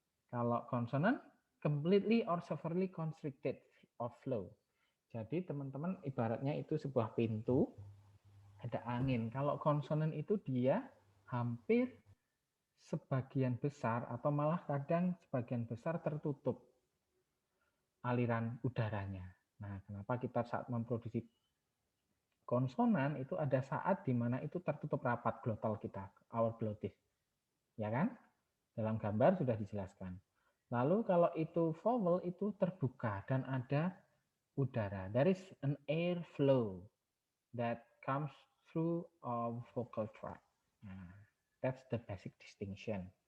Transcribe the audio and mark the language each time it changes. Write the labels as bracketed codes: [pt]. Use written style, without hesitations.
[id] Kalau [en] consonant, completely or severely constricted of flow. [id] Jadi teman-teman ibaratnya itu sebuah pintu, ada angin. Kalau konsonan itu dia hampir sebagian besar atau malah kadang sebagian besar tertutup aliran udaranya. Nah, kenapa kita saat memproduksi konsonan itu ada saat di mana itu tertutup rapat glotal kita, [en] our glottis. [id] Ya kan? Dalam gambar sudah dijelaskan. Lalu kalau itu vowel itu terbuka dan ada udara. [en] There is an air flow that comes through our vocal tract. Nah, that's the basic distinction.